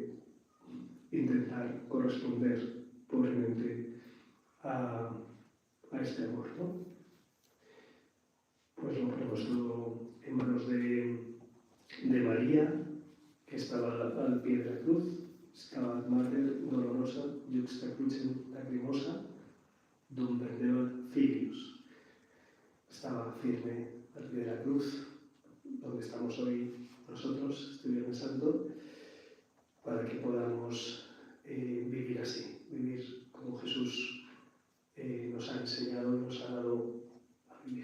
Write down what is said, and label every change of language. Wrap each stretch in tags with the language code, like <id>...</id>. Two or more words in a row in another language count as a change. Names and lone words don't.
<es>de intentar intentar corresponder pobremente a este amor, ¿no? Pues lo ponemos todo en manos de María, que estaba al pie de la cruz,</es> <la>Stabat Mater dolorosa, juxta crucem lacrimosa, dum pendebat filius.</la> <es>Estaba firme al pie de la cruz, donde estamos hoy nosotros, este Viernes Santo, para que podamos vivir así, vivir como Jesús nos ha enseñado y nos ha dado a vivir.</es>